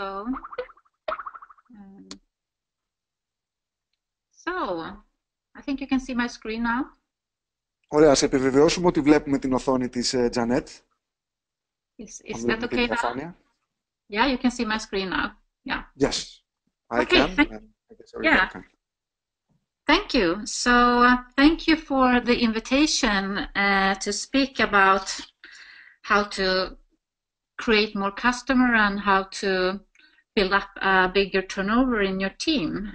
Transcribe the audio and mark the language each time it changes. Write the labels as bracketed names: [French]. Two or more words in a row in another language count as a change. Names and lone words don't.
[English] So I think you can see my screen now. [Greek] Ωραία, ας επιβεβαιώσουμε ότι βλέπουμε την οθόνη της Τζανέτ. [English] Is that okay now? Yeah, you can see my screen now. Yeah. Yes, I Okay. can, and I guess everybody Yeah. can. Thank you. So thank you for the invitation to speak about how to create more customer and how to build up a bigger turnover in your team.